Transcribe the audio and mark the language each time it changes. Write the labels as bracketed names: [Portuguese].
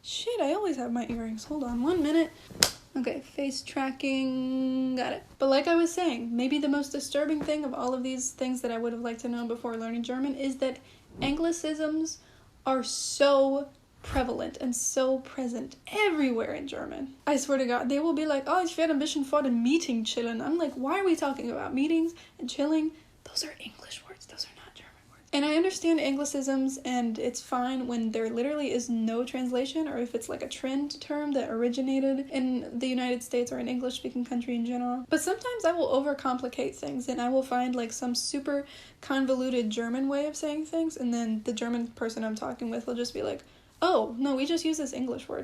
[English] Shit, I always have my earrings. Hold on 1 minute. Okay, face tracking, got it. But like I was saying, maybe the most disturbing thing of all of these things that I would have liked to know before learning German is that anglicisms are so prevalent and so present everywhere in German. I swear to God, they will be like, oh, [German] ich werde ein bisschen vor dem Meeting chillen. [English] I'm like, why are we talking about meetings and chilling? Those are English words, those are not German words. And I understand anglicisms, and it's fine when there literally is no translation, or if it's like a trend term that originated in the United States or an English-speaking country in general. But sometimes I will overcomplicate things, and I will find like some super convoluted German way of saying things, and then the German person I'm talking with will just be like, oh, no, we just use this English word.